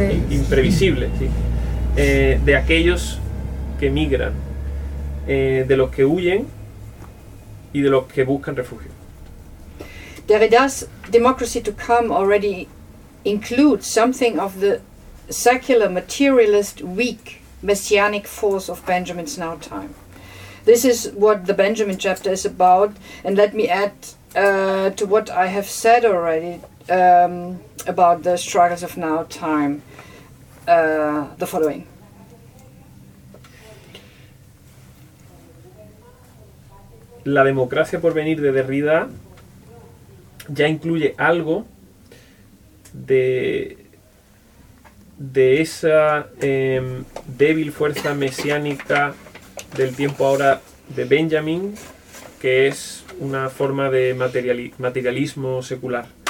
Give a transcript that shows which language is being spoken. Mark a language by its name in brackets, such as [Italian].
[Spanish] Imprevisible, sí. De aquellos que migran, de los que huyen y de los que buscan refugio. [English] Derrida's democracy to come already includes something of the secular materialist weak messianic force of Benjamin's Now Time. This is what the Benjamin chapter is about, and let me add to what I have said already about the struggles of Now Time the following. [Spanish] La democracia por venir de Derrida ya incluye algo de esa débil fuerza mesiánica del tiempo ahora de Benjamin, que es una forma de materialismo secular.